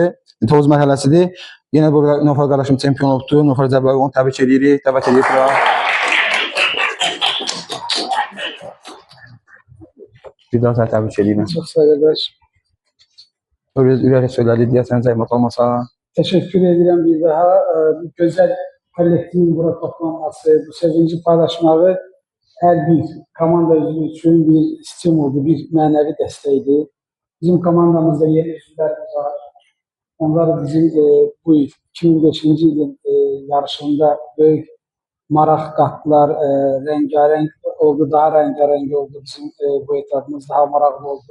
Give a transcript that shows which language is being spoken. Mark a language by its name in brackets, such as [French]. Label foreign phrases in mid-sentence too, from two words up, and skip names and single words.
[Azerbaijani] Tovuz mərhələsidir. Yenə burada Nofar qardaşım çempion oldu. Nofar Cəbləvi onu təbrik edirik. Dəvət edirik bura. Bir daha səni təbrik edirəm. Çox sağ ol qardaş. Ürək söylədi deyəsən zəhmət olmasa. [Turkish] Teşekkür ederim bir daha. Bu güzel kolektifin burada toplanması, bu sevinci paylaşmağı her bir komanda için bir stimuldu, bir manevi desteğiydi. [Azerbaijani] Bizim komandamızda yeni üzvlərimiz var. Onlar bizim bu 2005-ci ilin yarışında böyük maraq kattılar, rengarenk oldu, daha rengarenk oldu bizim bu etapımız, daha maraqlı oldu.